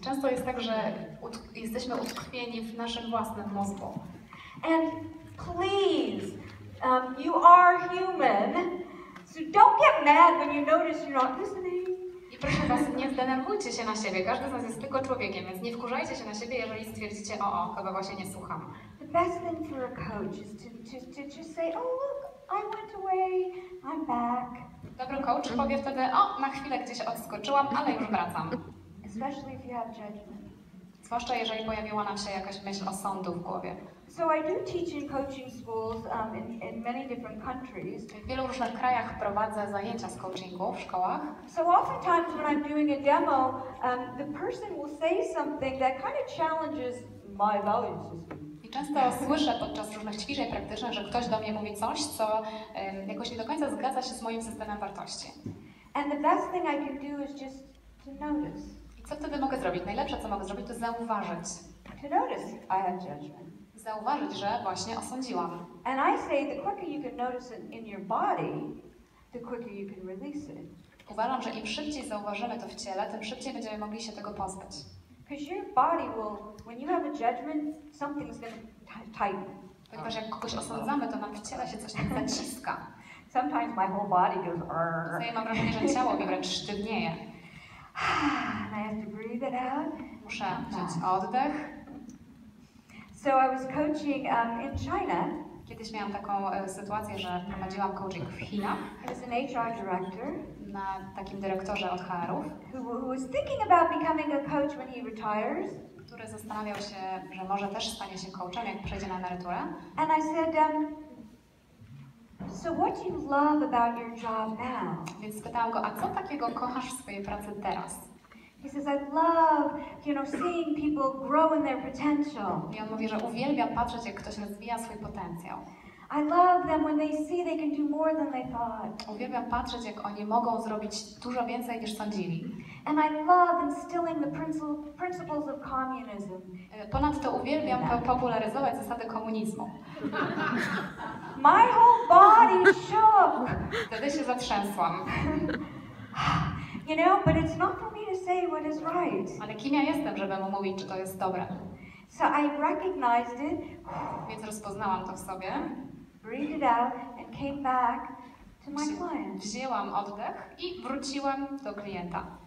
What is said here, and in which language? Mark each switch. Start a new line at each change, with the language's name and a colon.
Polish: często jest tak, że jesteśmy utkwieni w naszym własnym mózgu.
English: And please, you are human, so don't get mad when you notice you're not listening.
Polish: I proszę Was, nie zdenerwujcie się na siebie. Każdy z nas jest tylko człowiekiem, więc nie wkurzajcie się na siebie, jeżeli stwierdzicie, o, chyba właśnie nie słucham.
English: But best thing for a coach is to just say, oh look, I went away, I'm back.
Polish: Dobry coach powie wtedy, o, na chwilę gdzieś odskoczyłam, ale już wracam.
English: Especially if you have judgment.
Polish: Zwłaszcza jeżeli pojawiła nam się jakaś myśl osądu w głowie.
English: So I do teach in coaching schools in many different countries.
Polish: W wielu różnych krajach prowadzę zajęcia z coachingu w szkołach.
English: So oftentimes when I'm doing a demo, the person will say something that kind of challenges my value system.
Polish: I często słyszę podczas różnych ćwiczeń praktycznych, że ktoś do mnie mówi coś, co jakoś nie do końca zgadza się z moim systemem wartości.
English: And the best thing I can do is just to notice.
Polish: I co wtedy mogę zrobić? Najlepsze, co mogę zrobić, to zauważyć.
English: To notice I have judgment.
Polish: Zauważyć, że właśnie osądziłam.
English: And I say the quicker you can notice it in your body, the quicker you can release it.
Polish: Uważam, że im szybciej zauważymy to w ciele, tym szybciej będziemy mogli się tego pozbyć.
English: Because your body will, when you have a judgment, something's going to tighten.
Polish: Ponieważ jak kogoś osądzamy, to nam w ciele się coś zaciska.
English: Sometimes my whole body goes,
Polish: Czasami mam wrażenie, że ciało mi wręcz sztywnieje.
English: and I have to breathe it out.
Polish: Muszę wziąć oddech.
English: So I was coaching in China.
Polish: Kiedyś miałam taką sytuację, że prowadziłam coaching w Chinach.
English: I was an HR director
Polish: Na takim dyrektorze od HR-ów,
English: who was thinking about becoming a coach when he retires.
Polish: który zastanawiał się, że może też stanie się coachem, jak przejdzie na emeryturę.
English: And I said, so what do you love about your job now?
Polish: Więc spytałam go, a co takiego kochasz w swojej pracy teraz?
English: He says, I love, seeing people grow in their potential.
Polish: I on mówi, że uwielbia patrzeć, jak ktoś rozwija swój potencjał.
English: I love them when they see they can do more than they thought.
Polish: Uwielbiam patrzeć, jak oni mogą zrobić dużo więcej, niż sądzili.
English: And I love instilling the principles of communism.
Polish: Ponadto uwielbiam popularyzować zasady komunizmu.
English: My whole body shook.
Polish: Wtedy się zatrzęsłam.
English: But it's not for me to say what is right.
Polish: Ale kim ja jestem, żeby mu mówić, czy to jest dobre?
English: So I recognized it,
Polish: Więc rozpoznałam to w sobie.
English: breathed it out, and came back to my client.
Polish: Wzięłam oddech i wróciłam do klienta.